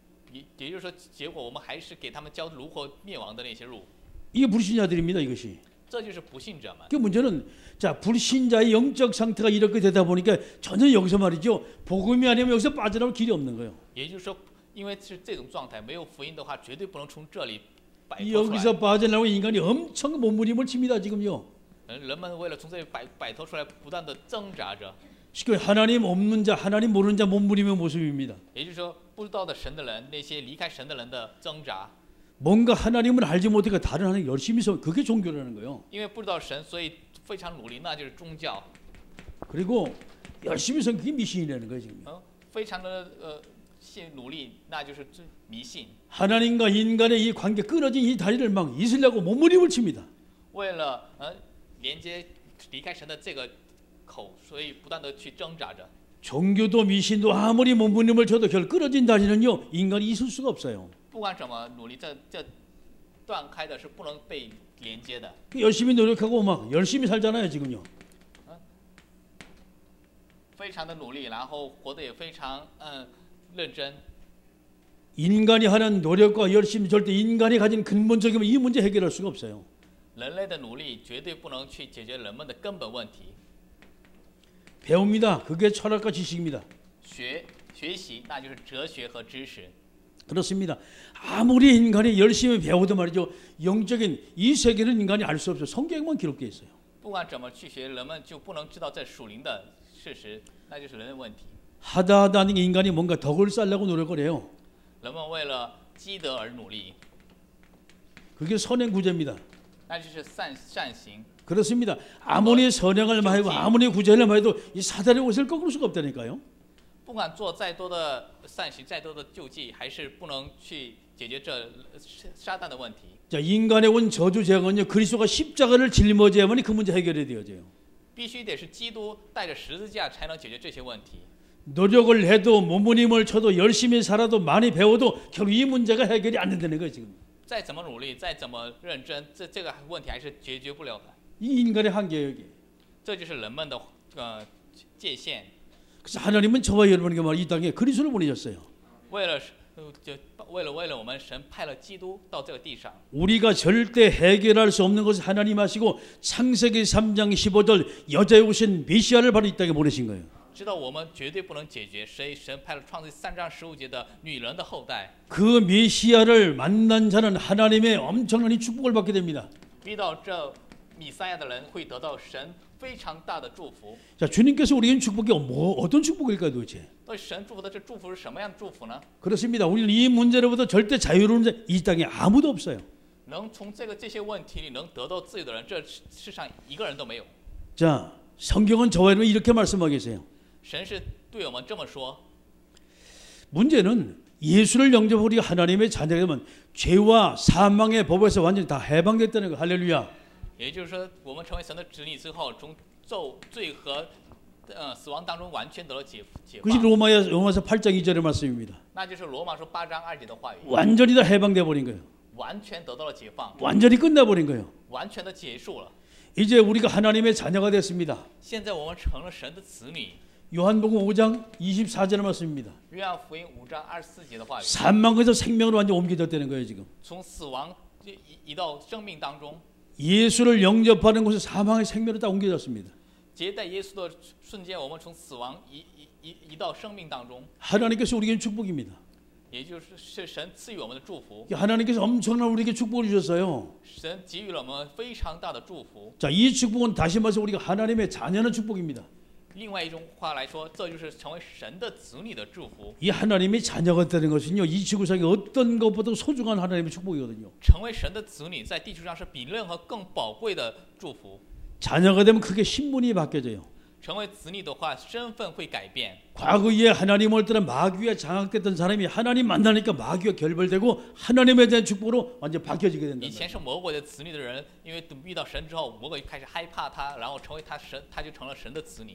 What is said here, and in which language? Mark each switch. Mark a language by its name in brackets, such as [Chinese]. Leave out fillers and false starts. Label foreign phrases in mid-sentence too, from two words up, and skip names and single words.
[Chinese] 也就是说，结果我们还是给他们教如何灭亡的那些路。 [Korean] 이게 불신자들입니다 이것이. [Chinese] 这就是不信者们。 [Korean] 그 문제는 자 불신자의 영적 상태가 이렇게 되다 보니까 전혀 여기서 말이죠 복음이 아니면 여기서 빠져나올 길이 없는 거예요. [Chinese] 也就是说，因为是这种状态，没有福音的话，绝对不能从这里摆脱出来。 [Korean] 여기서 빠져나오는 인간이 엄청 몸부림을 칩니다 지금요. [Chinese] 人们为了从这里摆脱出来，不断的挣扎着。 [Korean] 쉽게 하나님 없는 자, 하나님 모르는 자 몸부림의 모습입니다. [Chinese] 也就是说，不知道的神的人，那些离开神的人的挣扎。 [Korean] 뭔가 하나님을 알지 못하니까 다른 하나님 열심히 서 그게 종교라는 거예요. [Chinese] 因为不知道神，所以非常努力，那就是宗教。 [Korean] 그리고 열심히 서 그게 미신이라는 거예요 지금. [Chinese] 非常的努力，那就是迷信。 [Korean] 하나님과 인간의 이 관계 끊어진 이 다리를 막 이으려고 몸부림을 칩니다. [Chinese] 为了连接离开神的这个口，所以不断的去挣扎着。 [Korean] 종교도 미신도 아무리 몸부림을 쳐도 결 끊어진 다리는요 인간이 있을 수가 없어요. [Chinese] 不管怎么努力，这断开的是不能被连接的。 [Korean] 열심히 노력하고 막 열심히 살잖아요 지금요. [Chinese] 非常的努力，然后活得也非常认真。 [Korean] 인간이 하는 노력과 열심히 절대 인간이 가진 근본적인 이 문제 해결할 수가 없어요. [Chinese] 人类的努力绝对不能去解决人们的根本问题。 [Korean] 배웁니다. 그게 철학과 지식입니다. [Chinese] 学习，那就是哲学和知识。 [Korean] 그렇습니다. 아무리 인간이 열심히 배워도 말이죠. 영적인 이 세계는 인간이 알 수 없어요. 성경에만 기록되어 있어요. [Chinese] 不管怎么去学，人们就不能知道这属灵的事实，那就是人的问题。 [Korean] 하다 인간이 뭔가 덕을 쌓으려고 노력을 해요. [Chinese] 人们为了积德而努力， [Korean] 그게 선행 구제입니다. [Chinese] 那就是善行。 [Korean] 그렇습니다. 아무리 선행을 말해도 아무리 구제를 말해도 이 사단의 옷을 꺾을 수가 없다니까요. [Chinese] 不管做再多的善行，再多的救济，还是不能去解决这撒旦的问题。 [Korean] 자, 인간의 온 저주 재앙은요 그리스도가 십자가를 짊어져야만이 그 문제 해결이 되어져요. [Chinese] 必须得是基督带着十字架才能解决这些问题。 [Korean] 노력을 해도 몸부림을 쳐도 열심히 살아도 많이 배워도 결국 이 문제가 해결이 안 된다는 거예요 지금. [Chinese] 再怎么努力，再怎么认真，这个问题还是解决不了的。 [Korean] 이 인간의 한계예요 이게. [Chinese] 这就是人们的界限。 [Korean] 그래서 하나님은 저와 여러분에게 이 땅에 그리스도를 보내셨어요. [Chinese] 为了我们，神派了基督到这个地上。 [Korean] 우리가 절대 해결할 수 없는 것을 하나님 하시고 창세기 3장 15절 여자에 오신 메시아를 바로 이 땅에 보내신 거예요. [Chinese] 知道我们绝对不能解决，所以神派了创世3章15节的女人的后代。 [Korean] 그 메시아를 만난 자는 하나님의 엄청난 이 축복을 받게 됩니다. [Chinese] 遇到这弥赛亚的人会得到神非常大的祝福。 [Korean] 자, 주님께서 우리에게 축복이 어떤 축복일까요 도대체? [Chinese] 所以神祝福的这祝福是什么样的祝福呢？ [Korean] 그렇습니다. 우리는 이 문제로부터 절대 자유로운 자 이 땅에 아무도 없어요. [Chinese] 能从这些问题里能得到自由的人，这世上一个人都没有。 [Korean] 자, 성경은 저와 여러분 이렇게 말씀하고 계세요. [Chinese] 神是对我们这么说。 [Korean] 문제는 예수를 영접하고 우리가 하나님의 자녀가 되면 죄와 사망의 법에서 완전히 다 해방됐다는 거. 할렐루야. [Chinese] 也就是说，我们成为神的子女之后，从罪和死亡当中完全得了解 [Korean] 그것이 [Chinese] 放。 [Korean] 로마서 8장 2절의 말씀입니다. [Chinese] 那就是罗马书8章2节的话语， [Korean] 완전히 다 해방돼 버린 거예요. [Chinese] 完全得到了解放， [Korean] 완전히 끝나 버린 거예요. [Chinese] 完全的结束了。 [Korean] 이제 우리가 하나님의 자녀가 됐습니다. [Chinese] 现在我们成了神的子女。 [Korean] 요한복음 5장 24절의 말씀입니다. [Chinese] 约翰福音5章24节的话语， [Korean] 사망에서 생명으로 완전 옮겨졌다는 거예요, 지금. [Chinese] 从死亡移到生命当中， [Korean] 예수를 영접하는 곳에 사망의 생명으로 다 옮겨졌습니다. [Chinese] 接待耶稣的瞬间，我们从死亡移到生命当中， [Korean] 하나님께서 우리에게 축복입니다. [Chinese] 也就是神赐予我们的祝福。 [Korean] 하나님께서 엄청난 우리에게 축복을 주셨어요. [Chinese] 神给予了我们非常大的祝福。 [Korean] 자, 이 축복은 다시 말해서 우리가 하나님의 자녀는 축복입니다. [Chinese] 另外一种话来说，这就是成为神的子女的祝福。 [Korean] 이 하나님의 자녀가 되는 것은요, 이 지구상의 어떤 것보다 소중한 하나님의 축복이거든요. [Chinese] 成为神的子女，在地球上是比任何更宝贵的祝福。 [Korean] 자녀가 되면 크게 신분이 바뀌어져요. [Chinese] 成为子女的话，身份会改变。 [Korean] 과거에 하나님을 따라 마귀에 장악됐던 사람이 하나님 만나니까 마귀와 결별되고 하나님에 대한 축복으로 완전 바뀌어지게 된다. [Chinese] 以前是魔鬼的子女的人，因为遇到神之后，魔鬼开始害怕他，然后成为他就成了神的子女。